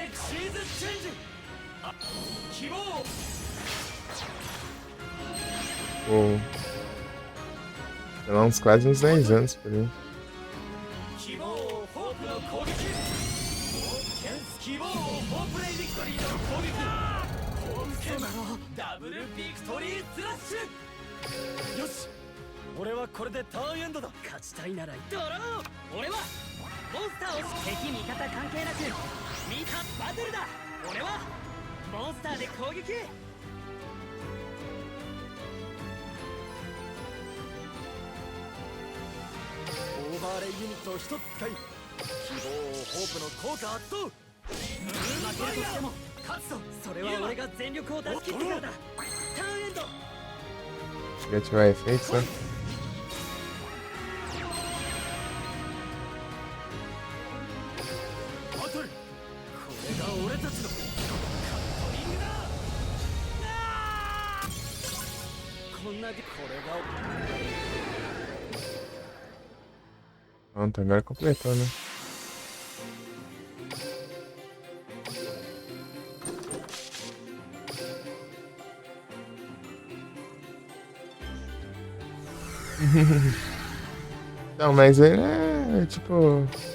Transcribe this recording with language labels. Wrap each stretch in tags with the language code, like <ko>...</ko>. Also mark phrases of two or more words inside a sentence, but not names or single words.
<pt>Pô. Tem lá quase uns 10 anos por aí.</pt> <ja>ダブルビクトリースラッシュ。よし、俺はこれでターンエンドだ。勝ちたいならドロー。俺はモンスターを敵味方関係なくミカバトルだ。俺はモンスターで攻撃。オーバーレイユニットを一つ使い、希望ホープの効果発動。負けるとしても勝つぞ。それは俺が全力を出し切ってからだ。ターンエンド。</ja> <pt>Se ativar efeitos, né?</pt> <ja>バトル、これが俺たちのカットリングだ。こんなでこれが</ja> <pt>Pronto, agora completou, né? Não, mas é tipo...</pt>